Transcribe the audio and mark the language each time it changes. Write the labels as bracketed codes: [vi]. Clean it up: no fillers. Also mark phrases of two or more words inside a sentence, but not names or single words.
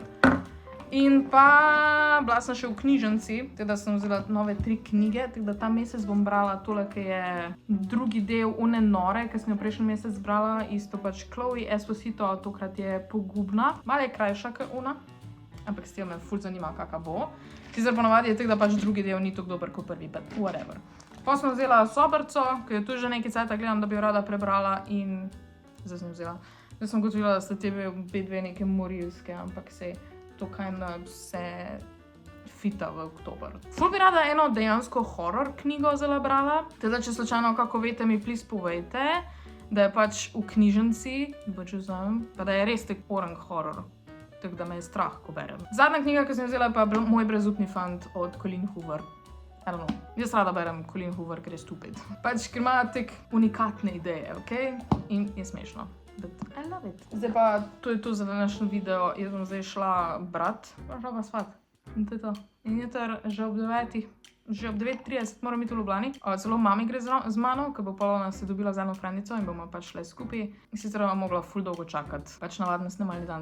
[sl] In pa bila sem še v knjižnici, teda sem vzela nove 3 knjige, tako da ta mesec bom brala tole, ki je drugi del Une nore, ki sem jo prejšnji mesec brala, isto pač Chloe Esposito, tokrat je Pogubna. Malo je krajša kot Una, ampak s tem me ful zanima, kaka bo. Sicer ponavadi je tako, da pač drugi del ni tako dober kot prvi, [en] but whatever. [sl] Pa sem vzela Sobrco, ki jo tu že nekaj cajta gledam, da bi jo rada prebrala in zdaj sem vzela. Zdaj sem gotovila, da sta te dve neke morilske, ampak sej to se fita v oktober. Ful bi rada eno dejansko horror knjigo zelo brala, teda če slučajno kako veste, mi please povejte, da je pač v knjižnici, pa da je res tak orang horror, tako da me je strah, ko berem. Zadnja knjiga, ki sem jo vzela, pa je Moj brezupni fant od Colleen Hoover. [en] I don't know, [sl] jaz rada berem Colleen Hoover, ker je stupid. Pač, ker ima tak unikatne ideje, okej? In je smešno. [en] But I love it. [sl] Zdaj pa, to je to za današnji video. Jaz bom zdaj šla brat, pa šla pa spat. In to je to. In jutri že ob 9:30 moram biti v Ljubljani. Celo mami gre z mano, ker bo polovna se dobila z eno frendico in bomo pač šle skupaj. In sicer bomo mogla ful dolgo čakati. Pač navadno snemali dan.